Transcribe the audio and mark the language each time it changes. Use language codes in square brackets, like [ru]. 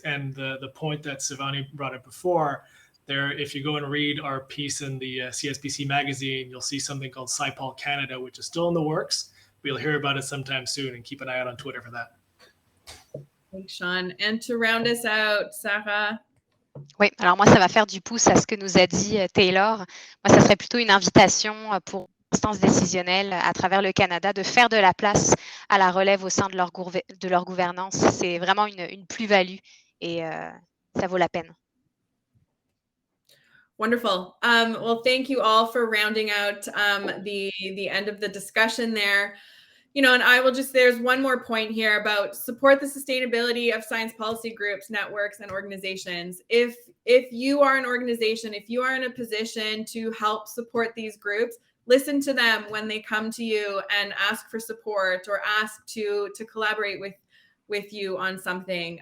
[en] And the point that Shivani brought up before, there, if you go and read our piece in the CSPC magazine, you'll see something called SciPol Canada, which is still in the works. We'll hear about it sometime soon, and keep an eye out on Twitter for that. Thanks, Sean. And to round us out, Sarah. [fr] Oui, alors moi, ça va faire du pouce à ce que nous a dit Taylor. Moi, ça serait plutôt une invitation pour instances décisionnelles à travers le Canada de faire de la place à la relève au sein de leur gouvernance. C'est vraiment une plus-value et ça vaut la peine. [en] Wonderful. Well, thank you all for rounding out the end of the discussion there. You know, and I will just, there's one more point here about support the sustainability of science policy groups, networks, and organizations. If you are an organization, if you are in a position to help support these groups, listen to them when they come to you and ask for support or ask to collaborate with you on something.